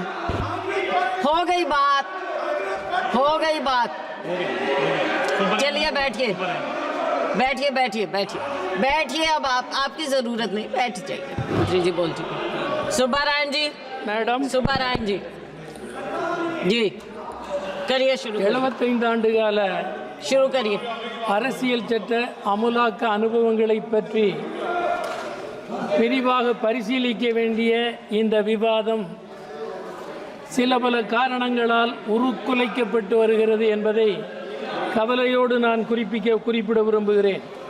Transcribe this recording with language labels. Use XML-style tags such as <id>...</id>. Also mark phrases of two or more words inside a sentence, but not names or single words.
<hi>हो गई बात, हो गई बात, चलिए बैठिए बैठिए बैठिए बैठिए बैठिए। अब आपकी जरूरत नहीं, बैठ जाइए। मंत्री जी बोलती सुब्बारायण जी, मैडम सुब्बारायण जी जी करिए शुरू,</hi> <ta>75 ஆண்டு கால</ta> <hi>शुरू करिए।</hi> <ta>அரசியல் சட்ட அமுலாக்க அனுபவங்களை பற்றி விரிவாக பரிசீலிக்க வேண்டிய இந்த விவாதம் சில பல காரணங்களால் உருக்குலைக்கப்பட்டு வருகிறது என்பதை கவலையோடு நான் குறிப்பிட விரும்புகிறேன்.</ta>